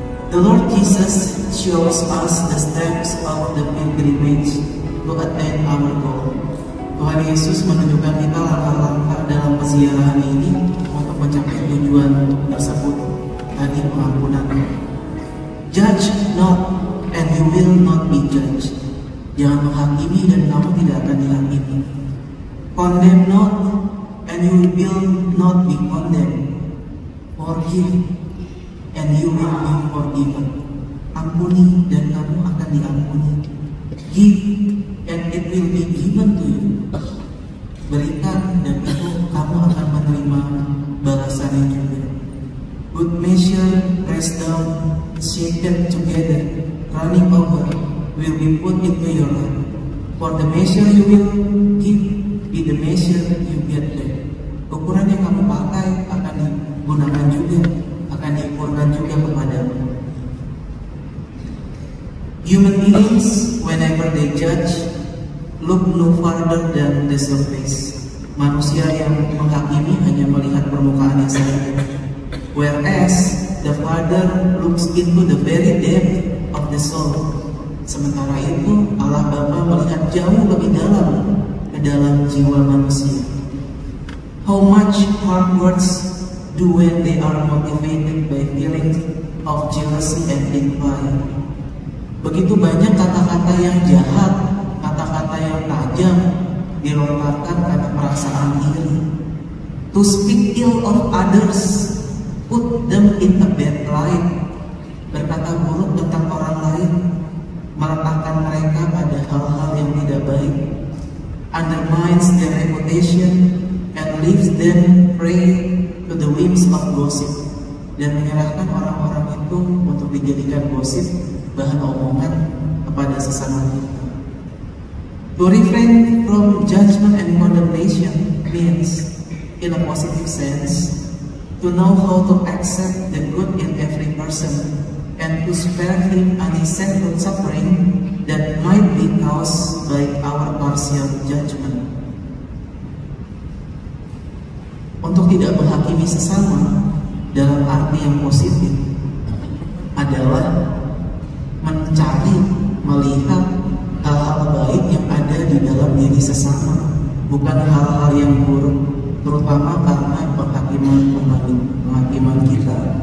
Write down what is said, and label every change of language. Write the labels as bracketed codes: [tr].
[en] The Lord Jesus shows us the steps of the pilgrimage to attain our goal. [id] Tuhan Yesus menunjukkan kita langkah-langkah dalam peziarahan ini untuk mencapai tujuan tersebut, tadi pengampunan. [en] Judge not, and you will not be judged. [id] Jangan menghakimi dan kamu tidak akan dihakimi. [en] Condemn not, and you will not be condemned. Forgive, and you will be forgiven. [id] Ampuni dan kamu akan diampuni. [en] Give, and it will be given to you. [id] Berikan dan itu kamu akan menerima balasannya juga. [en] Good measure, pressed down, shaken together, running over, will be put into your lap. For the measure you will give, be the measure you get back. [id] Ukuran yang kamu pakai akan digunakan juga, akan diukurkan juga kepadamu. [en] Human beings, whenever they judge, look no farther than the surface. [id] Manusia yang menghakimi hanya melihat permukaannya saja. [en] Whereas the Father looks into the very depth of the soul. [id] Sementara itu Allah Bapa melihat jauh lebih dalam ke dalam jiwa manusia. [en] How much hard words do when they are motivated by feelings of jealousy and envy. [id] Begitu banyak kata-kata yang jahat, kata-kata yang tajam dilontarkan karena perasaan iri. [en] To speak ill of others, put them in a bad light. [id] Berkata buruk tentang orang lain, meletakkan mereka pada hal-hal yang tidak baik, [en] undermines their reputation and leaves them prey to the whims of gossip, [id] dan menyerahkan orang-orang itu untuk dijadikan gosip, bahan omongan kepada sesama kita. [en] To refrain from judgment and condemnation means, in a positive sense, to know how to accept the good in every person and to spare him unnecessary suffering that might be caused by our partial judgment. [id] Untuk tidak menghakimi sesama dalam arti yang positif adalah mencari, melihat hal-hal baik yang ada di dalam diri sesama, bukan hal-hal yang buruk, terutama karena penghakiman kita.